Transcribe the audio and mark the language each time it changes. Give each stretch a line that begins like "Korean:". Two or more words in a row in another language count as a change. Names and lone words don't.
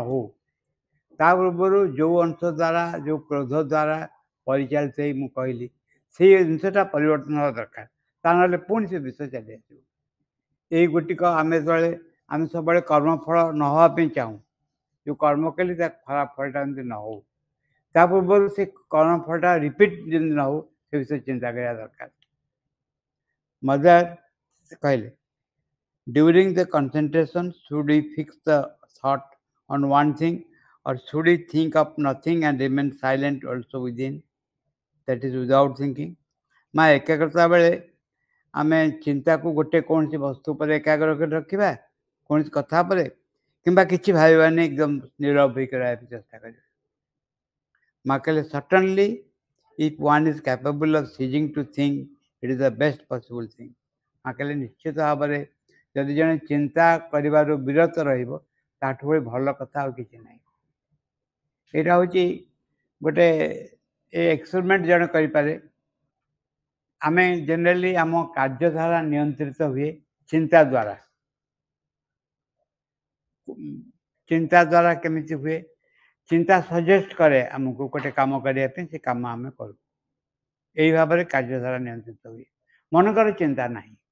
Odia: ହେଉ ତା ପୂର୍ବରୁ ଯେଉଁ ଅଂଶ ଦ୍ୱାରା ଯେଉଁ କ୍ରୋଧ ଦ୍ୱାରା ପରିଚାଳିତ ହେଇ ମୁଁ କହିଲି ସେଇ ଜିନିଷଟା ପରିବର୍ତ୍ତନ ହେବା ଦରକାର ତା ନହେଲେ ପୁଣି ସେ ବିଷୟ ଚାଲି ଆସିବ ଏଇ ଗୋଟିକ ଆମେ ସବୁବେଳେ କର୍ମଫଳ ନ ହେବା ପାଇଁ ଚାହୁଁ ଯେଉଁ କର୍ମ କଲି ତା ଖରାପ ଫଳଟା ଯେମିତି ନ ହେଉ ତା ପୂର୍ବରୁ ସେ କର୍ମଫଳଟା ରିପିଟ୍ ଯେମିତି ନ ହେଉ ସେ ବିଷୟରେ ଚିନ୍ତା କରିବା ଦରକାର ମଦର କହିଲେ
English: during the concentration should we fix the thought on one thing or should we think of nothing and remain silent also within that is without thinking
Odia: ମା ଏକାଗ୍ରତା ବେଳେ ଆମେ ଚିନ୍ତାକୁ ଗୋଟେ କୌଣସି ବସ୍ତୁ ଉପରେ ଏକାଗ୍ର କରି ରଖିବା କୌଣସି କଥା ଉପରେ କିମ୍ବା କିଛି ଭାବିବାନି ଏକଦମ ନୀରବ ହୋଇକି ରହିବାକୁ ଚେଷ୍ଟା କରିବା ମା କହିଲେ
English: certainly if one is capable of ceasing to think it is the best possible thing
Odia: ମା କହିଲେ ନିଶ୍ଚିତ ଭାବରେ ଯଦି ଜଣେ ଚିନ୍ତା କରିବାରୁ ବିରତ ରହିବ ତାଠୁ ଭଳି ଭଲ କଥା ଆଉ କିଛି ନାହିଁ ଏଇଟା ହେଉଛି ଗୋଟେ ଏକ୍ସପେରିମେଣ୍ଟ ଜଣେ କରିପାରେ ଆମେ ଜେନେରାଲି ଆମ କାର୍ଯ୍ୟଧାରା ନିୟନ୍ତ୍ରିତ ହୁଏ ଚିନ୍ତା ଦ୍ୱାରା କେମିତି ହୁଏ ଚିନ୍ତା ସଜେଷ୍ଟ କରେ ଆମକୁ ଗୋଟେ କାମ କରିବା ପାଇଁ ସେ କାମ ଆମେ କରୁ ଏଇ ଭାବରେ କାର୍ଯ୍ୟଧାରା ନିୟନ୍ତ୍ରିତ ହୁଏ ମନେକର ଚିନ୍ତା ନାହିଁ